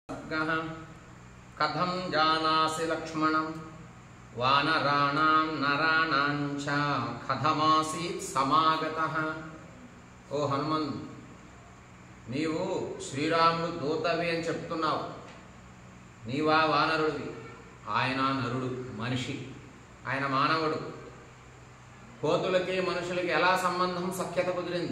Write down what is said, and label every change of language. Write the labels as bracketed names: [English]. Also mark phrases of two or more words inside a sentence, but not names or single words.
[Sanskrit] सर्गः कथं जानासि लक्ष्मणं वानराणां नराणां च कथमासीत् समागतः। [Telugu] ఓ హనుమంతు, నీవు శ్రీరాముడు దూతవి అని చెప్తున్నావు. నీవా వానరుడివి, ఆయన నరుడు, మనిషి, ఆయన మానవుడు. కోతులకి మనుషులకి ఎలా సంబంధం సఖ్యత కుదిరింది?